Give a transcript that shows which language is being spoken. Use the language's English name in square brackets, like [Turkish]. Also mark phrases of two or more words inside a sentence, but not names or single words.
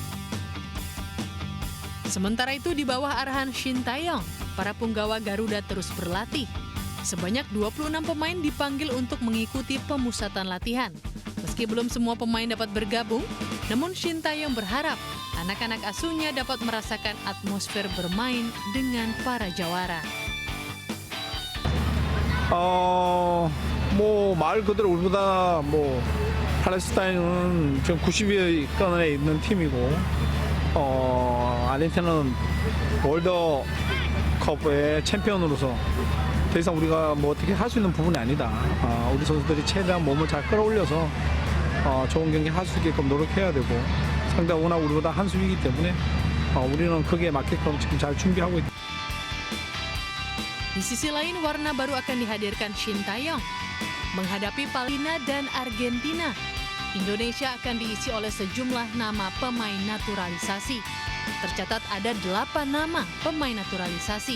[Indonesian] Sementara itu di bawah arahan Sintayong, para punggawa Garuda terus berlatih. Sebanyak 26 pemain dipanggil untuk mengikuti pemusatan latihan. Meski belum semua pemain dapat bergabung, namun Sintayong berharap anak-anak asuhnya dapat merasakan atmosfer bermain dengan para jawara. [Korean] 말 그대로 우리보다 팔레스타인은 지금 90위권에 있는 팀이고, 아르헨티나는 월드컵의 챔피언으로서 더 이상 우리가 어떻게 할 수 있는 부분이 아니다. 우리 선수들이 최대한 몸을 잘 끌어올려서 좋은 경기 할 수 있게끔 노력해야 되고, 상대가 워낙 우리보다 한 수이기 때문에 우리는 거기에 맞게끔 지금 잘 준비하고 있다. [Indonesian] Di sisi lain, warna baru akan dihadirkan Shin Tae-yong. Menghadapi Palestina dan Argentina, Indonesia akan diisi oleh sejumlah nama pemain naturalisasi. Tercatat ada 8 nama pemain naturalisasi.